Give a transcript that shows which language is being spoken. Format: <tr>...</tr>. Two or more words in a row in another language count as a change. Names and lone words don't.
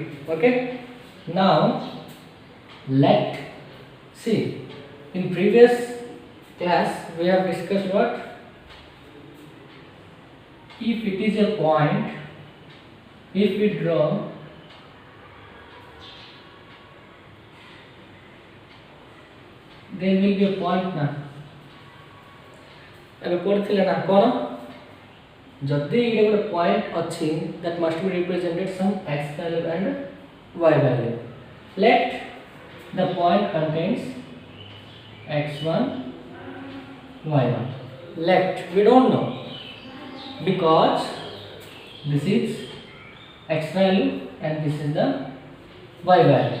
<en>Okay, now let see, in previous class we have discussed what, if it is a point, if we draw there will be a point ना</en> <or>ଏବେ ପଢିଥିଲେ ନା କ'ଣ, ଯଦି ଏଇଟା ଗୋଟେ ପଏଣ୍ଟ ଅଛି</or> <en>that must be represented some x value and y value. Let the point contains x1 y1. Let, we don't know because this is x value and this is the y value.</en>